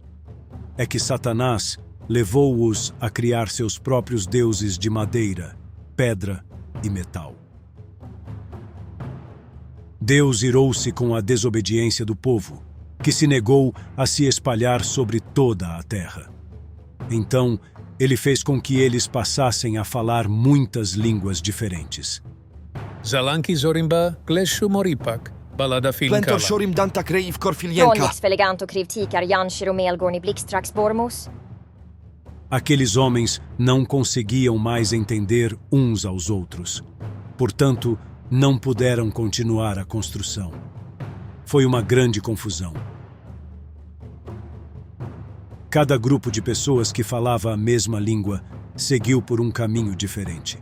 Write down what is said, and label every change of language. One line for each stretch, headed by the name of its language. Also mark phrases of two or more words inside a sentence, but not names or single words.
Portuguese: É que Satanás levou-os a criar seus próprios deuses de madeira, pedra e metal. Deus irou-se com a desobediência do povo, que se negou a se espalhar sobre toda a terra. Então, ele fez com que eles passassem a falar muitas línguas diferentes. Zalanki Zorimba, Gleshu Moripak, Balada Finkala. Plentor Shorim Danta Kreiv Korfilienka. Ronix Feleganto Krivtikar Janshir och Melgorn Blixtrax Bormos. Aqueles homens não conseguiam mais entender uns aos outros. Portanto, não puderam continuar a construção. Foi uma grande confusão. Cada grupo de pessoas que falava a mesma língua seguiu por um caminho diferente.